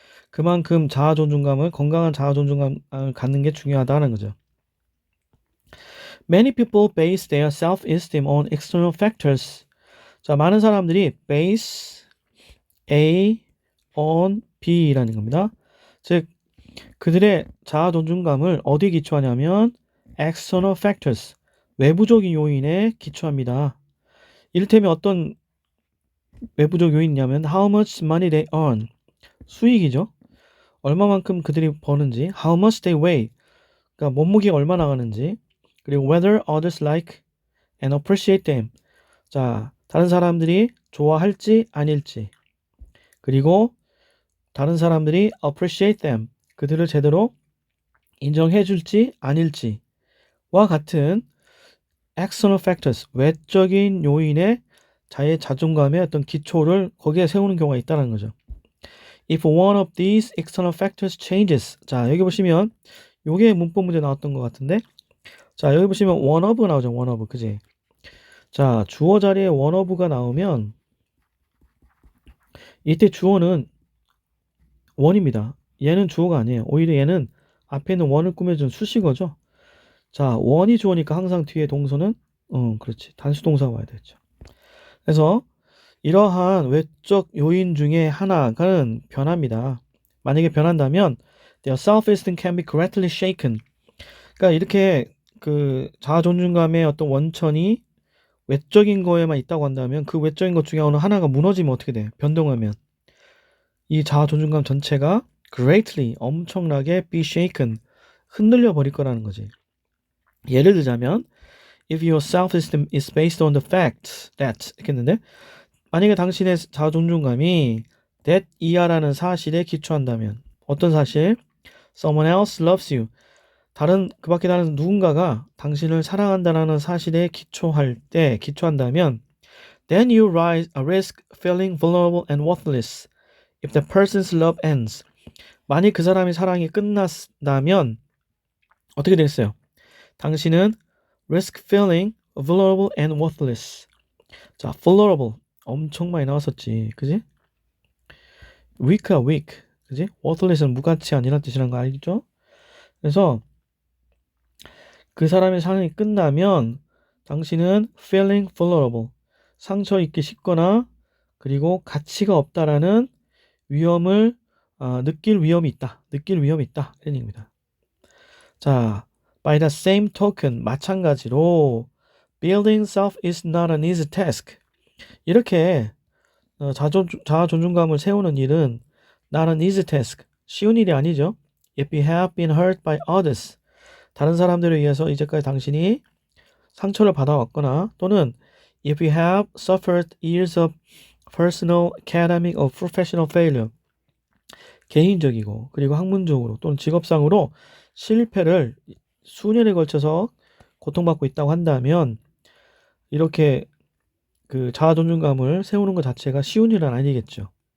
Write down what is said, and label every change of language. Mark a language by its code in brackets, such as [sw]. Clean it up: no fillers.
[ko] 그만큼 건강한 자아 존중감을 갖는 게 중요하다는 거죠. [en] Many people base their self-esteem on external factors. [ko] 자, 많은 사람들이 base A on B라는 겁니다. 즉, 그들의 자아 존중감을 어디에 기초하냐면 [en] external factors, [ko] 외부적인 요인에 기초합니다. 이를테면 어떤 외부적 요인이냐면 [en] how much money they earn, [ko] 수익이죠. 얼마만큼 그들이 버는지, [en] how much they weigh, [ko] 그러니까 몸무게가 얼마나 가는지, 그리고 [en] whether others like and appreciate them. [ko] 자, 다른 사람들이 좋아할지 아닐지, 그리고 다른 사람들이 [en] appreciate them, [ko] 그들을 제대로 인정해 줄지 아닐지와 같은 external factors, 외적인 요인의 자의 자존감의 어떤 기초를 거기에 세우는 경우가 있다는 거죠. [en] If one of these external factors changes. [ko] 자, 여기 보시면 요게 문법 문제 나왔던 것 같은데, 자, 여기 보시면 one of 나오죠. one of, 그지? 자, 주어 자리에 one of가 나오면 이때 주어는 one입니다. 얘는 주어가 아니에요. 오히려 얘는 앞에 있는 one을 꾸며준 수식어죠. 자, one이 주어니까 항상 뒤에 동사는 그렇지. 단수 동사가 와야 되죠. 그래서 이러한 외적 요인 중에 하나는 변합니다. 만약에 변한다면 [en] their self-esteem can be greatly shaken. [ko] 그러니까 이렇게 그 자아 존중감의 어떤 원천이 외적인 거에만 있다고 한다면 그 외적인 것 중에 어느 하나가 무너지면 어떻게 돼? 변동하면 이 자아 존중감 전체가 greatly 엄청나게 be shaken 흔들려 버릴 거라는 거지. 예를 들자면 [en] if your self-esteem is based on the fact that [ko] 이렇게 했는데 만약에 당신의 자아 존중감이 that 이하라는 사실에 기초한다면 어떤 사실? [en] Someone else loves you. [ko] 그 밖에 다른 누군가가 당신을 사랑한다는 사실에 기초한다면 [en] then you risk feeling vulnerable and worthless if the person's love ends. [ko] 만약 그 사람의 사랑이 끝났다면 어떻게 되겠어요? [en] 당신은 risk feeling vulnerable and worthless. [ko] 자, vulnerable 엄청 많이 나왔었지, 그지? weak야 weak, 그지? worthless는 무가치 아니란 뜻이란 거 알겠죠? 그래서 그 사람의 사랑이 끝나면 당신은 [en] feeling vulnerable, [ko] 상처 입기 쉽거나 그리고 가치가 없다라는 위험을 느낄 위험이 있다. 이런 얘기입니다. [en] 자, by the same token, 마찬가지로 building self is not an easy task. [ko] 이렇게 자아 존중감을 세우는 일은 [en] not an easy task, [ko] 쉬운 일이 아니죠. [en] If you have been hurt by others, [ko] 다른 사람들에 의해서 이제까지 당신이 상처를 받아왔거나 또는 [en] if you have suffered years of personal, academic or professional failure, [ko] 개인적이고 그리고 학문적으로 또는 직업상으로 실패를 수년에 걸쳐서 고통받고 있다고 한다면 이렇게 그 자아 존중감을 세우는 것 자체가 쉬운 일은 아니겠죠.